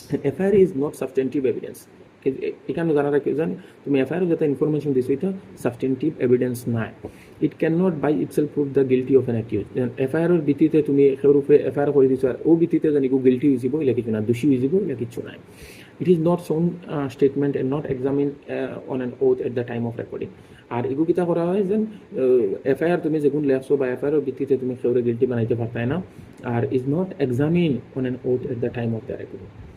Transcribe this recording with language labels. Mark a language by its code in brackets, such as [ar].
[en] FIR is not substantive evidence. [syl] এখানে জানা রাখি জান তুমি এফআইআর যাতে ইনফরমেশন দিছো এটা সাবস্টেন্টিভ এভিডেন্স নাই। [en] It can not by itself prove the guilty of an accuse. [syl] এফআইআর ভিত্তিতে তুমি এর উপরে এফআইআর করে দিছো আর ও ভিত্তিতে জানি গিল্টি হয়ে যাব এটা কিছু না, দোষী হয়ে যাব এটা কিছু নাই। [en] It is not shown statement and not examined on an oath at the time of recording. [syl] আর এগুলো কিতা করা হয় যে এফআইআর তুমি যেগুন লেখছো বা এফআইআর ভিত্তিতে তুমি কেউরে গিল্টি বানাইতে পারতাই না, আর [en] Is not examine on an oath at the time of the recording.